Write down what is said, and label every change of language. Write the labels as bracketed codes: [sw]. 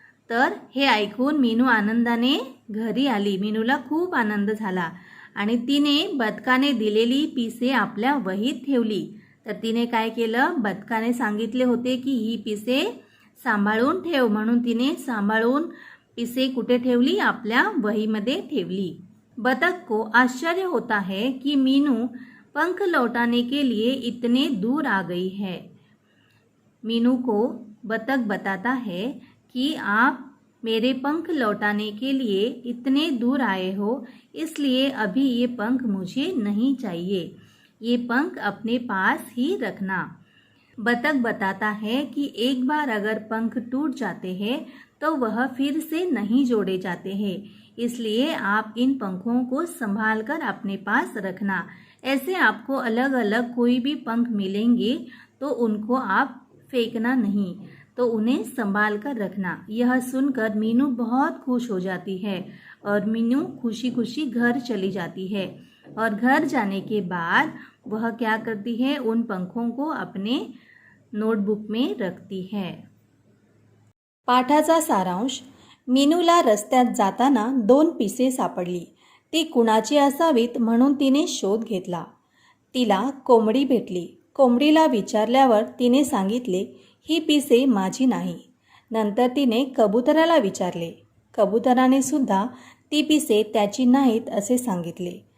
[mr] तर हे ऐकून मीनू आनंदाने घरी आली. मीनूला खूप आनंद झाला आणि तिने बदकाने दिलेली पिसे आपल्या वहीत ठेवली. तर तिने काय केलं? बदकाने सांगितले होते की ही पिसे सांभाळून ठेव, म्हणून तिने सांभाळून पिसे कुठे ठेवली? आपल्या वहीमध्ये ठेवली. [hi] बतख को आश्चर्य होता है कि मीनू पंख लौटाने के लिए इतने दूर आ गई है. मीनू को बतख बताता है कि आप मेरे पंख लौटाने के लिए इतने दूर आए हो, इसलिए अभी ये पंख मुझे नहीं चाहिए. ये पंख अपने पास ही रखना. बतख बताता है कि एक बार अगर पंख टूट जाते हैं तो वह फिर से नहीं जोड़े जाते हैं, इसलिए आप इन पंखों को संभाल कर अपने पास रखना. ऐसे आपको अलग अलग कोई भी पंख मिलेंगे तो उनको आप फेंकना नहीं, तो उन्हें संभाल कर रखना. यह सुनकर मीनू बहुत खुश हो जाती है और मीनू खुशी खुशी घर चली जाती है. और घर जाने के बाद वह क्या करती है? उन पंखों को अपने नोटबुक में रखती है. [mr] पाठाचा सारांश. मीनूला रस्त्यात जाताना 2 पिसे सापडली. ती कुणाची असावीत म्हणून तिने शोध घेतला. तिला कोंबडी भेटली. कोंबडीला विचारल्यावर तिने सांगितले ही पिसे माझी नाही. नंतर तिने कबुतराला विचारले. कबुतराने सुद्धा ती पिसे त्याची नाहीत असे सांगितले.